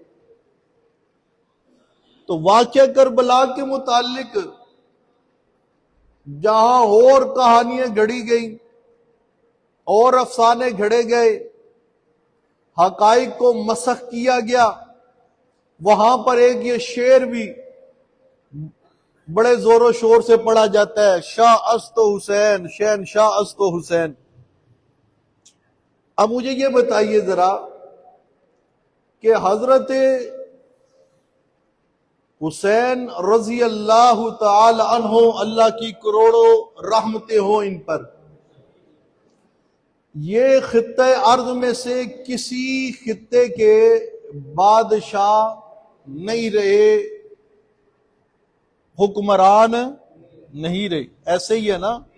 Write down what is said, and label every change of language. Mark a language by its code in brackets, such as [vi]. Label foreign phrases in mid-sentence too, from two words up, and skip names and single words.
[ur] تو واقعہ کربلا کے متعلق جہاں اور کہانیاں گھڑی گئیں اور افسانے گھڑے گئے، حقائق کو مسخ کیا گیا، وہاں پر ایک یہ شعر بھی بڑے زور و شور سے پڑھا جاتا ہے، [fa] شاہ است و حسین، شہن شاہ است و حسین۔ [ur] اب مجھے یہ بتائیے ذرا کہ حضرت حسین [ar] رضی اللہ تعالی عنہ، [ur] اللہ کی کروڑوں رحمتیں ہوں ان پر، یہ خطہ ارض میں سے کسی خطے کے بادشاہ نہیں رہے، حکمران نہیں رہے، ایسے ہی ہے نا؟